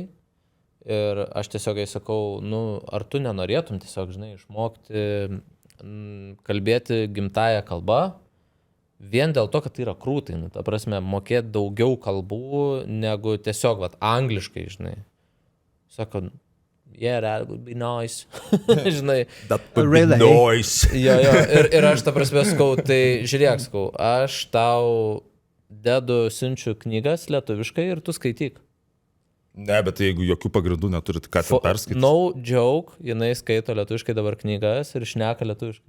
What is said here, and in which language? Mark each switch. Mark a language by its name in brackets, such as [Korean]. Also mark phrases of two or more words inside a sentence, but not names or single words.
[Lithuanian] Ir aš tiesiog jai sakau, ar tu nenorėtum tiesiog, žinai, išmokti kalbėti gimtają kalbą, vien dėl to, kad tai yra krūtai, nu, ta prasme, mokėti daugiau kalbų negu tiesiog, vat, angliškai, žinai. Sako, [English] yeah, that would be nice. [Lithuanian] Žinai. [English] That would be nice. [Lithuanian] Jo, ir aš ta prasme skau, tai žiūrėk, skau, aš tau dedu siunčiu knygas lietuviškai ir tu skaityk. Ne, bet jeigu jokių pagrindų neturit, ką ten perskaityti. [English] No joke, [Lithuanian] jinai skaito lietuviškai dabar knygas ir šneka lietuviškai.